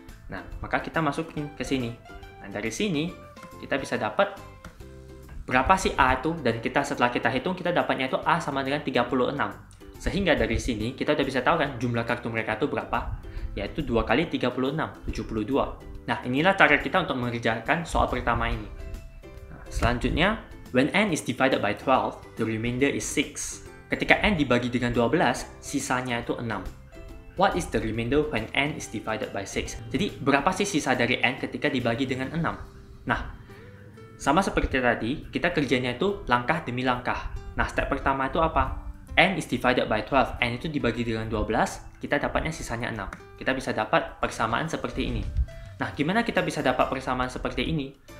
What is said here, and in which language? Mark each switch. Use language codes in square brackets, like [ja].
[id] Nah, maka kita masukin ke sini. Nah, dari sini, kita bisa dapat berapa sih A itu, dan setelah kita hitung, kita dapatnya itu A sama dengan 36. Sehingga dari sini kita udah bisa tahu kan jumlah kartu mereka itu berapa, yaitu 2 kali 36, 72. Nah, inilah cara kita untuk mengerjakan soal pertama ini. Nah, selanjutnya, [en] when n is divided by 12, the remainder is 6. [id] Ketika n dibagi dengan 12, sisanya itu 6. [en] What is the remainder when n is divided by 6? [id] Jadi, berapa sih sisa dari n ketika dibagi dengan 6? Nah, sama seperti tadi, kita kerjanya itu langkah demi langkah. Nah, step pertama itu apa? [en] N is divided by 12. [id] N itu dibagi dengan 12, kita dapatnya sisanya 6. Kita bisa dapat persamaan seperti ini. Nah, gimana kita bisa dapat persamaan seperti ini?